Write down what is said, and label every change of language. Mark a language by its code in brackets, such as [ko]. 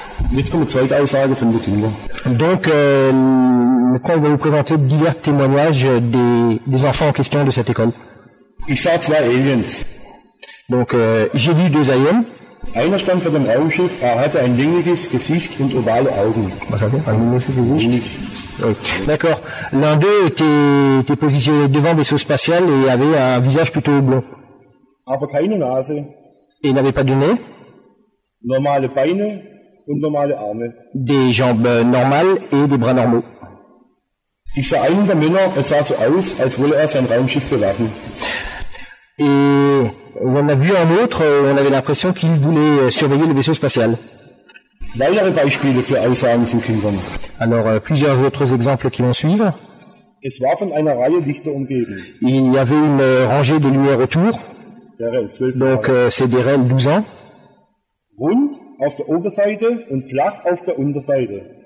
[de] Jetzt kommt eine Zeugaussage von den Kindern. [fr] Donc maintenant on va vous présenter divers témoignages des enfants en question de cette école. [de] Ich sah zwei Aliens. [fr] Donc j'ai vu deux aliens. [de] Einer stand vor dem Raumschiff, hatte ein längliches Gesicht und ovale Augen. Was hat er? Ein längliches Gesicht? [fr] Oui. D'accord. L'un d'eux était positionné devant le vaisseau spatial et avait un visage plutôt blond. [de] Aber keine Nase. [fr] Et il n'avait pas de nez. [de] Normale Beine und normale Arme. [fr] Des jambes normales et des bras normaux. [de] Ich sah einen der Männer, es sah so aus, als wolle er sein Raumschiff bewachen. [fr] Et on a vu un autre, on avait l'impression qu'il voulait surveiller le vaisseau spatial. [de] Weitere Beispiele für Aussagen von Kindern. [fr] Alors, plusieurs autres exemples qui vont suivre. [de] Es war von einer Reihe Lichter umgeben. [fr] Il y avait une rangée de lumières autour. Donc, c'est des REL 12 ans. [de] Rund auf der Oberseite und flach auf der Unterseite.